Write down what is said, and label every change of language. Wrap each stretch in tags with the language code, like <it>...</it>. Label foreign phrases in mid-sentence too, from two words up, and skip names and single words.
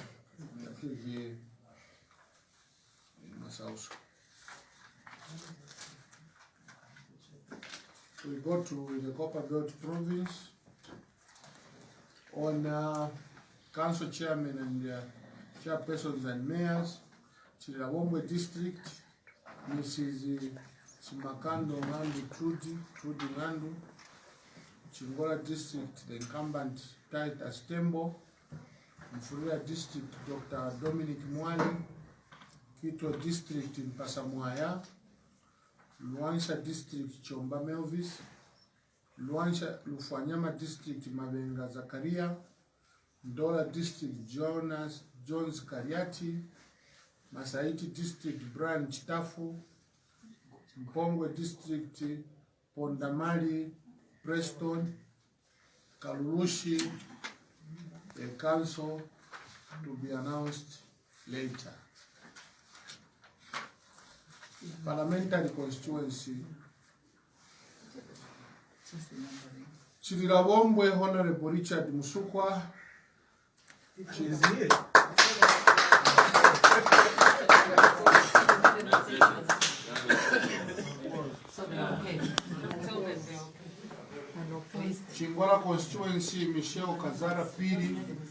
<en>That is in Masauso. We go to the Copper Belt Province. On council chairman and chairpersons and mayors, Chirawombwe District, Mrs. Simakando Ngandu Trudy Ngandu. Chingola District, the incumbent Titus Tembo. Mfuria District, Dr. Dominic Mwali. Kito District in Pasamuaya. Luansha District, Chomba Melvis. Luansha Lufanyama District, Mabenga Zakaria. Ndola District Jones Kariati, Masaiti District Brian Chitafu, Mpongwe District Pondamali Preston, Kalulushi, a council to be announced later. Parliamentary constituency. Chirilabombwe Honorable Richard Musukwa. Chingwala constituency Michelle Kazara Piri.</en>